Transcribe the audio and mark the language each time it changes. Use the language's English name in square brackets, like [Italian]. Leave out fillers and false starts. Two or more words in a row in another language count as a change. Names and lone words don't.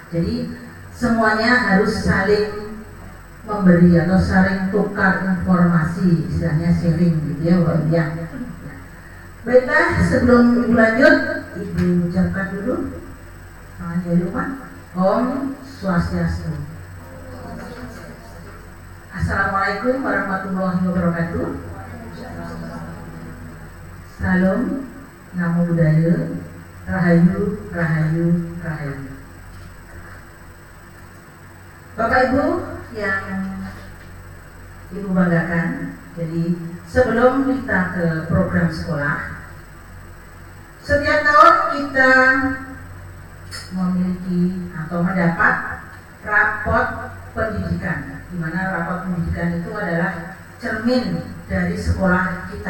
[Indonesian] Jadi semuanya harus saling memberi atau saling tukar informasi, istilahnya sharing gitu ya, Bapak Ibu ya. Baiklah, sebelum Ibu lanjut, Ibu ucapkan dulu salam dari rumah. [Balinese] Om Swastiastu. [Arabic] Assalamualaikum warahmatullahi wabarakatuh. [Indonesian] Salam, [Pali] namo buddhaya, [Indonesian] rahayu, rahayu, rahayu. Bapak Ibu yang Ibu banggakan, jadi sebelum kita ke program sekolah, setiap tahun kita memiliki atau mendapat rapot pendidikan, di mana rapot pendidikan itu adalah cermin dari sekolah kita.